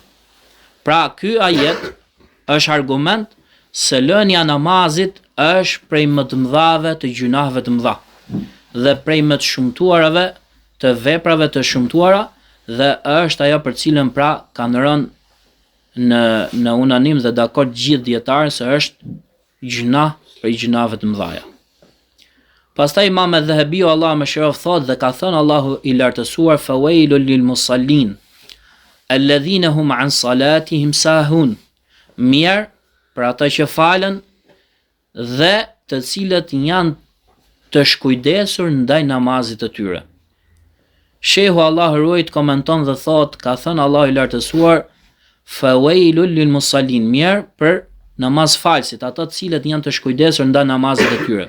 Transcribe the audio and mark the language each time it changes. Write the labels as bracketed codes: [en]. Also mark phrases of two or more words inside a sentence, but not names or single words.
[sq] Pra ky ajet është argument se lënia namazit është prej më të mëdhave të gjunaheve të mëdha dhe prej më të shumtuarave të veprave të shumtuara dhe është ajo për cilën pra kanë rënë në unanim dhe dakord gjithë dietarë se është gjunah prej gjunaheve të mëdha. Pastaj Imam Adh-Dhahabiu Allah më shëroft thot dhe ka thënë Allahu i lartësuar [ar] فويل للمصلين الذين هم عن صلاتهم ساهون. [sq] Mirë për ata që falen dhe të cilët janë të shkujdesur ndaj namazit të tyre. Shehu Allah ruajt komenton dhe thot, ka thënë Allahu i lartësuar [ar] فويل للمصلين, [sq] mirë për namaz falsit, ata të cilët janë të shkujdesur ndaj namazit të tyre.